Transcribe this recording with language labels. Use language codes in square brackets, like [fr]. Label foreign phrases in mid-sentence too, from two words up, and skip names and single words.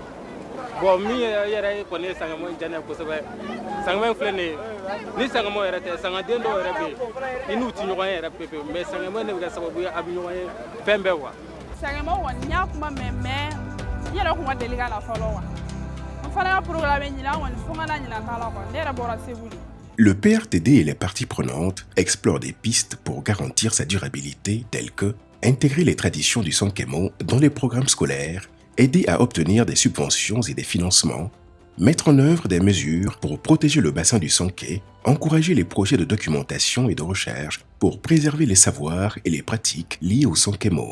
[bm] Bon min yɛrɛ kɔni ye sangamo diya ne ye kosɛbɛ sangamo filɛ nin ye ni sangamo yɛrɛ tɛ sangaden dɔw yɛrɛ bɛ yen i n'u tɛ ɲɔgɔn ye yɛrɛ pewu mais sangamo ne bɛ kɛ sababu ye a bɛ ɲɔgɔn ye fɛn bɛɛ wa. Sangamo kɔni n y'a kuma mɛn mais n yɛrɛ kun ma deli ka na fɔlɔ wa n fana ka programme ɲinan kɔni fo n ka na ɲinan ta la quoi ne yɛrɛ bɔra Segu de. [fr] Le PRTD et les parties prenantes explorent des pistes pour garantir sa durabilité telles que intégrer les traditions du Sankemo dans les programmes scolaires, aider à obtenir des subventions et des financements, mettre en œuvre des mesures pour protéger le bassin du Sanké, encourager les projets de documentation et de recherche pour préserver les savoirs et les pratiques liées au Sankemo.